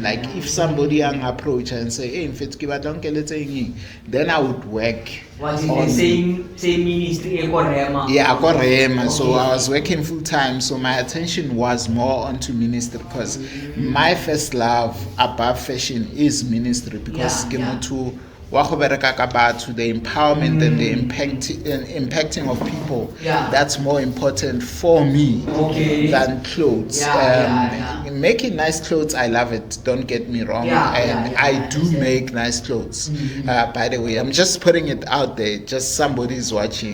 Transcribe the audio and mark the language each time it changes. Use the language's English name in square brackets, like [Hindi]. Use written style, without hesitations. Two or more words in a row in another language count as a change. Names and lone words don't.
[English] Like if somebody approach and say, hey, then I would work. Was in the same ministry? Yeah, Rhema. So I was working full-time. So my attention was more onto ministry because my first love above fashion is ministry, because [Northern Sotho] wa go bereka ka batho, [English] the empowerment and the impacting of people. Yeah. That's more important for me than clothes. Making nice clothes, I love it, don't get me wrong. I do make nice clothes. By the way, I'm just putting it out there, just somebody's watching.